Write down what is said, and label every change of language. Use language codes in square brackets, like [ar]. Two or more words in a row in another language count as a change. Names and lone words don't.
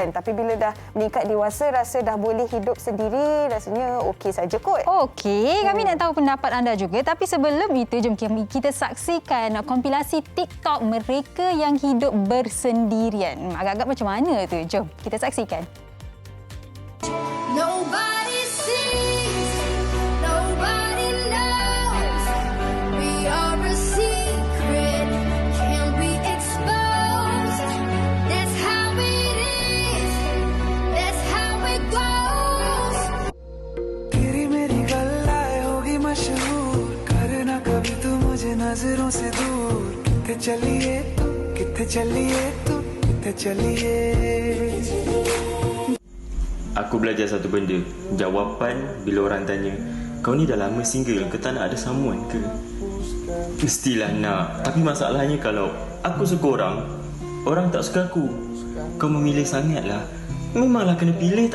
[ms] Tapi bila dah meningkat dewasa, rasa dah boleh hidup sendiri, rasanya okey saja kot. Okey, kami nak tahu pendapat anda juga. Tapi sebelum itu, jom kita saksikan kompilasi TikTok mereka yang hidup bersendirian. Agak-agak macam mana tu? Jom kita saksikan. [en] Nobody sees, nobody knows. We are a secret, can't be exposed. That's how it is, that's how it goes. [pa] ਤੇਰੀ ਮੇਰੀ ਗੱਲਾਂ ਹੋਗੀ ਮਸ਼ਹੂਰ, [hi] करना कभी तू मुझे नजरों से दूर. [pa] ਕਿੱਥੇ ਚੱਲਿਏ ਤੂੰ, ਕਿੱਥੇ ਚੱਲਿਏ ਤੂੰ, ਕਿੱਥੇ ਚੱਲਿਏ. [ms] Aku belajar satu benda. Jawapan bila orang tanya, kau ni dah lama single ke, tak nak ada someone ke? Mestilah nak. Tapi masalahnya kalau aku suka orang tak suka aku. Kau memilih sangatlah. Memanglah kena pilih.